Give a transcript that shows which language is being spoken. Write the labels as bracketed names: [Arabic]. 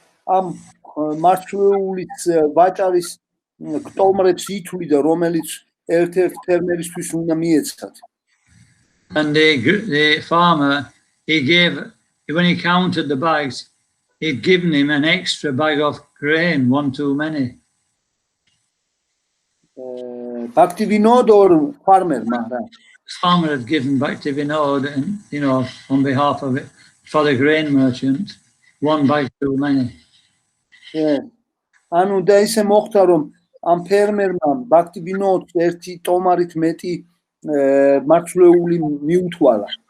[Georgian] ამ მარცვლეულის ვაჭარის გტომრებს ითვლიდა, რომელიც ერთ-ერთ ფერმერისთვის უნდა მიეცათ. [English] And the farmer, he gave, when he counted the bags, he'd given him an extra bag of grain, one too many. Bhakti Vinod or farmer, Maharaj? The farmer had given Bhakti Vinod, and, you know, on behalf of it, for the grain merchant, one bag too many. Yeah. [Georgian] Anu და ისე მოხდა რომ ამ ფერმერმა Bhakti Vinod ერთი ტომარით მეტი მარცვლეული მიუთვალა.